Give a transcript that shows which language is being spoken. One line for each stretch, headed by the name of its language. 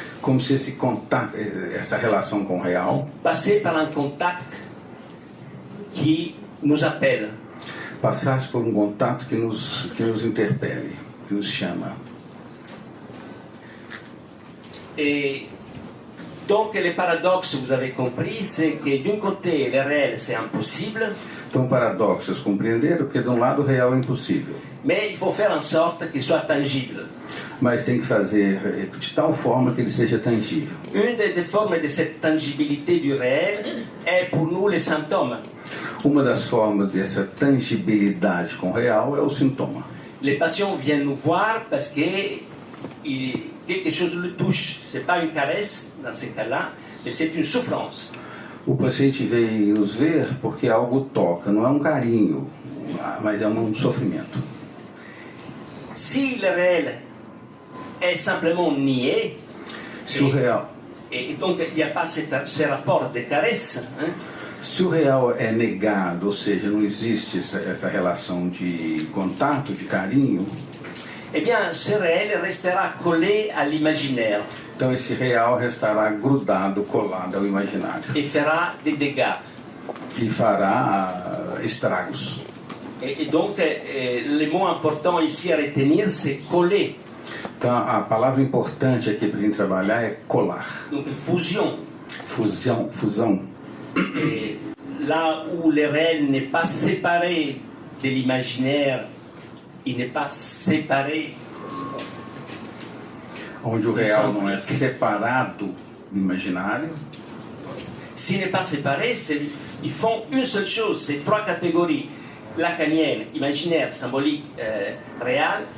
Portuguese: Como se esse contato, essa relação com o real,
French: passait par un contact qui nous appelle.
Portuguese: passasse por um contato que nos interpele, que nos chama.
French: Et donc le paradoxe, vous avez compris, c'est que d'un côté le réel c'est impossible,
Portuguese: Então, paradoxos compreenderam, porque de um lado o real é impossível.
French: mais il faut faire en sorte qu'il soit tangible.
Portuguese: Mas tem que fazer de tal forma que ele seja tangível.
French: Une des formes de cette tangibilité du réel est pour nous les symptômes.
Portuguese: Uma das formas dessa tangibilidade com o real é o sintoma.
French: Les patients viennent nous voir parce que quelque chose le touche. Ce n'est pas une caresse dans ce cas-là, mais c'est une souffrance.
Portuguese: O paciente veio nos ver porque algo toca, não é um carinho, mas é um sofrimento.
French: Si le réel est simplement nié,
Portuguese: Se o real,
French: et donc il n'y a pas ce rapport de caresse, hein,
Portuguese: se o real é negado, ou seja, não existe essa relação de contato, de carinho,
French: eh bien ce réel restera collé à l'imaginaire
Portuguese: então esse real restará grudado, colado ao imaginário
French: et fera des dégâts.
Portuguese: e fará estragos.
French: Et donc le mot important ici à retenir, c'est coller.
Portuguese: Então a palavra importante aqui para a gente trabalhar é colar,
French: Donc fusion.
Portuguese: fusão.
French: Et là où le réel n'est pas séparé de l'imaginaire, il n'est pas séparé.
Portuguese: Onde o real não é separado do imaginário.
French: S'il n'est pas séparé, ils font une seule chose, c'est trois catégories. Lacanienne, imaginaire, symbolique, réel.